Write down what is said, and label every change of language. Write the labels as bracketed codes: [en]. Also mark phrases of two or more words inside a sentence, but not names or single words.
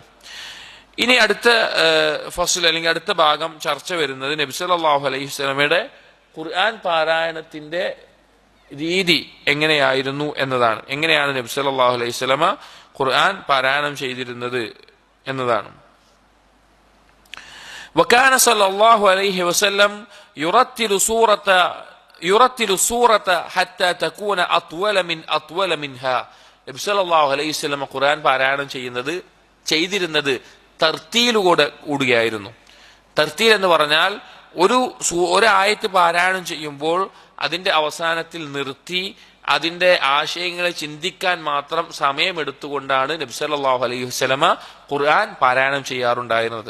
[ml] ഇനി അടുത്ത ഫസ്ൽ അല്ലെങ്കിൽ അടുത്ത ഭാഗം ചർച്ച വരുന്നത് നബി [ar] صلى الله عليه [ml] വസല്ലമയുടെ ഖുർആൻ പാരായണത്തിന്റെ രീതി എങ്ങനെയായിരുന്നു എന്നതാണ്. എങ്ങനെയാണ് നബി [ar] صلى الله عليه وسلم [ml] ഖുർആൻ പാരായണം ചെയ്തിരുന്നത് എന്നതാണ്. [ar] وكان صلى الله عليه وسلم يرتل سورة حتى تكون أطول منها. [ml] നബി [ar] صلى الله عليه وسلم [ml] ഖുർആൻ പാരായണം ചെയ്തിരുന്നത് തർത്തീലുകൂടിയായിരുന്നു. തർത്തീൽ എന്ന് പറഞ്ഞാൽ ഒരു ആയത്ത് പാരായണം ചെയ്യുമ്പോൾ അതിന്റെ അവസാനത്തിൽ നിർത്തി അതിന്റെ ആശയങ്ങളെ ചിന്തിക്കാൻ മാത്രം സമയമെടുത്തുകൊണ്ടാണ് നബി [ar] صلى الله عليه وسلم [ml] ഖുർആൻ പാരായണം ചെയ്യാറുണ്ടായിരുന്നത്.